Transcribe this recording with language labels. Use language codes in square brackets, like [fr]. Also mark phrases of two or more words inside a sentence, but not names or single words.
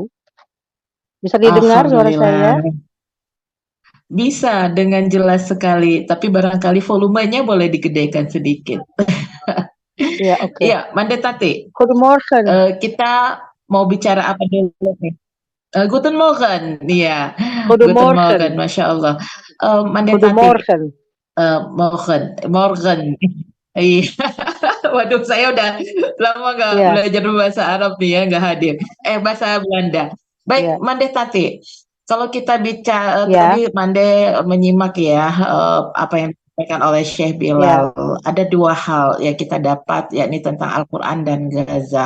[id] Bisa didengar suara saya? Bisa dengan jelas sekali, tapi barangkali volumenya boleh digedekan sedikit. Ya, oke. Iya, Mandetati. [de] Guten Morgen. [id] Kita mau bicara apa dulu nih? [de] Guten Morgen, iya. Guten Morgen, [ar] ما شاء الله. Mandetati. [de] Guten Morgen. Morgen. [id] Iya. Waduh, saya udah lama nggak Iya, belajar bahasa Arab nih ya, nggak hadir. Bahasa Belanda. Baik, iya, Mande Tati. Kalau kita bicara iya, tadi Mande menyimak ya apa yang disampaikan oleh Syekh iya, Bilal. Ada dua hal yang kita dapat, yakni tentang Al-Quran dan Gaza.